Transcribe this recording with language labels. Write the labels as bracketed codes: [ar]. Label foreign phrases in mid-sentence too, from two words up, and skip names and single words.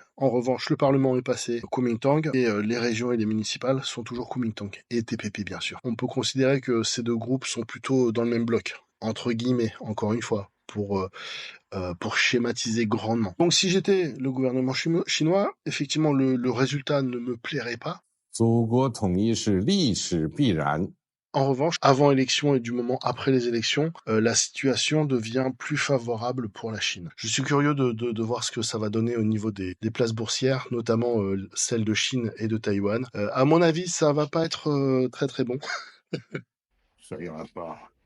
[fr] En revanche, le Parlement est passé au Kuomintang et les régions et les municipales sont toujours Kuomintang et TPP, bien sûr. On peut considérer que ces deux groupes sont plutôt dans le même bloc, entre guillemets, encore une fois, pour schématiser grandement. Donc, si j'étais le gouvernement chinois, effectivement, le résultat ne me plairait pas. [zh] 祖国统一是历史必然。 [fr] En revanche, avant élection et du moment après les élections, la situation devient plus favorable pour la Chine. Je suis curieux de voir ce que ça va donner au niveau des places boursières, notamment celles de Chine et de Taïwan. À mon avis, ça va pas être très très bon. Ça ira pas.